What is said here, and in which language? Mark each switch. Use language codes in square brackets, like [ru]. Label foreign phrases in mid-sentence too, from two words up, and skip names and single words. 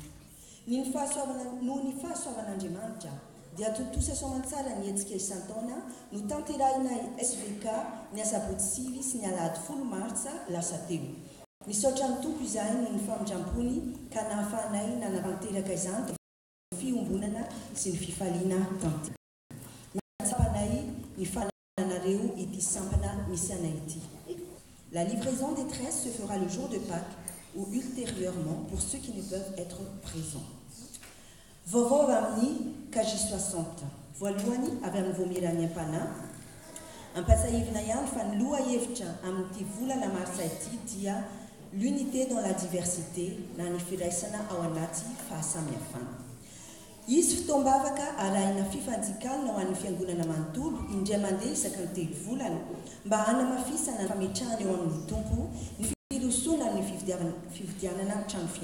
[mg] Noho ny fahasoavan'Andriamanitra dia tontosa soamantsara ny hetsika isan-taona no tanterahina SVK ny asabotsy sivy sy ny alahady 10 Martsa lasa teo. Misaotra ny tompo izay ny famindrampony ka nahafahanay nanatanteraka izany fiombonana sy ny fifaliana tanty. Natsapanay ny fananareo ity sampana misy anay ity. [fr] La livraison des tresses se fera le jour de Pâques ou ultérieurement pour ceux qui ne peuvent être présents. [mg] Vaovao amin'ny KJ60. Voalohany avy amin'ny voamirany am-pana. Ampasahivina ihany fa ny loha hevitra amin'ity volana marsa ity dia [fr] l'unité dans la diversité [mg] na ny firaisana ao anaty fahasamihafana. Izy fitoam-bavaka arahina fifanjikalina ho an'ny fiangonana manontolo indray mandeha isaky ny 3 volana mba hanamafisana ny fametrahana eo amin'ny tompo ny firosona amin'ny fifidianana trano fiangonana.